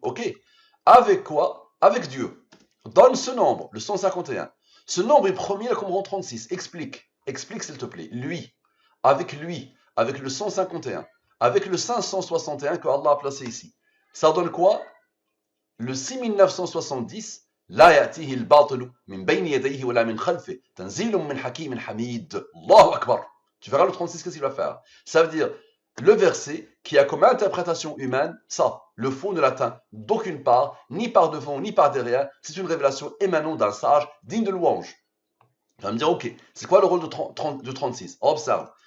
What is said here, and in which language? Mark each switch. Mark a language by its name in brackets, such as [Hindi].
[French] Ok. Avec quoi? Avec Dieu. Donne ce nombre, le 151. Ce nombre est premier, comme rang 36. Explique. Explique s'il te plaît. Lui, avec le 151, avec le 561 que Allah a placé ici. Ça donne quoi? Le 6970. [Arabic] لا يأتيه الباطل من بين يديه ولا من خلفه تنزيل من حكيم حميد. الله أكبر. [French] Tu verras le 36, qu'est-ce qu'il va faire? Ça veut dire le verset qui a comme interprétation humaine, ça, le faux ne l'atteint d'aucune part, ni par devant, ni par derrière. C'est une révélation émanant d'un sage, digne de louange. Tu vas me dire, ok, c'est quoi le rôle de 36? Observe.